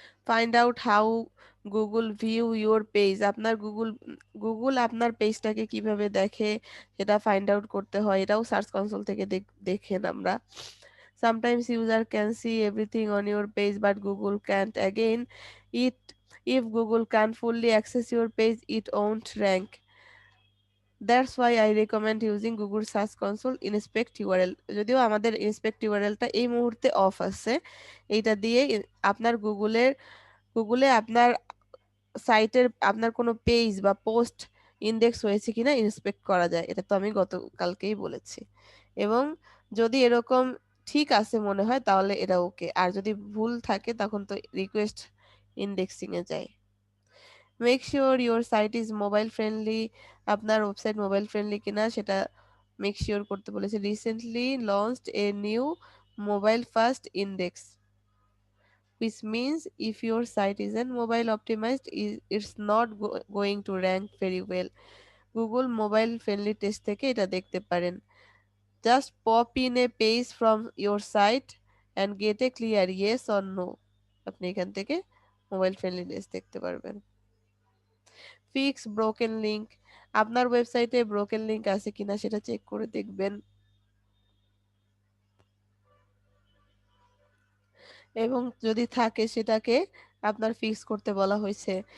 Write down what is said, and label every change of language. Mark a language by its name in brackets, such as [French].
[English] Find out how Google view your page, [Bangla] আপনার Google আপনার পেজটাকে কিভাবে দেখে সেটা ফাইন্ড আউট করতে হয়, এটাও সার্চ কনসোল থেকে দেখেন আমরা। [English] Sometimes user can see everything on your page but Google can't. Again, it if Google can't fully access your page, it won't rank. That's why I recommend using Google Search Console Inspect URL. [Bangla] যদিও আমাদের Inspect URLটা এই মুহূর্তে of আছে, এইটা দিয়ে আপনার গুগলে আপনার সাইটের আপনার কোনো পেজ বা পোস্ট ইন্ডেক্স হয়েছে কিনা ইন্সপেক্ট করা যায়। এটা তো আমি গতকালকেই বলেছি। এবং যদি এরকম ঠিক আছে মনে হয় তাহলে এটা ওকে, আর যদি ভুল থাকে তখন তো রিকোয়েস্ট ইন্ডেক্সিং এ যায়। [English] make sure your site is mobile friendly, [Bangla] আপনার ওয়েবসাইট মোবাইল ফ্রেন্ডলি কিনা সেটা মেক শিওর করতে বলেছে। Recently launched a new mobile first index, [English] which means if your site isn't mobile optimized, it's not going to rank very well. [Bangla] Google Mobile Friendly Test থেকে এটা দেখতে পারেন। [English] Just pop in a page from your site and get a clear yes or no. [Bangla] আপনি এখান থেকে mobile friendliness দেখতে পারবেন। [English] fix broken link, [Bangla] আপনার ওয়েবসাইটে ব্রোকেন লিঙ্ক আছে কিনা সেটা চেক করে দেখবেন। এবং যদি থাকে সেটাকে আপনার ফিক্স করতে বলা হয়েছে।